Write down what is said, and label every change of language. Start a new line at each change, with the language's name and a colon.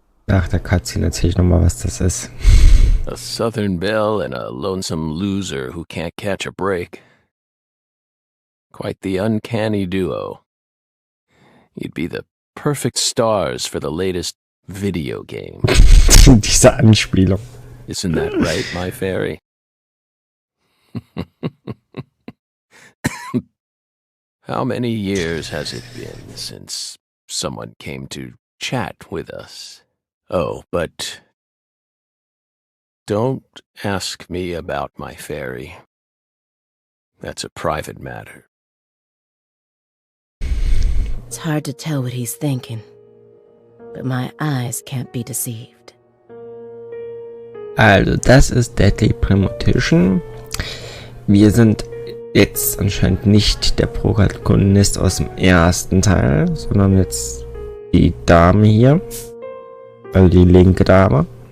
German: Nach der Cutscene erzähle ich nochmal, was das ist.
English: A Southern belle and a lonesome loser who can't catch a break. Quite the uncanny duo. You'd be the perfect stars for the latest video game.
German: Diese Anspielung.
English: Isn't that right, my fairy? How many years has it been since someone came to chat with us? Oh, but don't ask me about my fairy. That's a private matter. It's hard to tell what he's thinking, but my eyes can't be deceived.
German: Also, das ist Deadly Premonition. Wir sind jetzt anscheinend nicht der Protagonist aus dem ersten Teil, sondern jetzt die Dame hier. Also die linke Dame.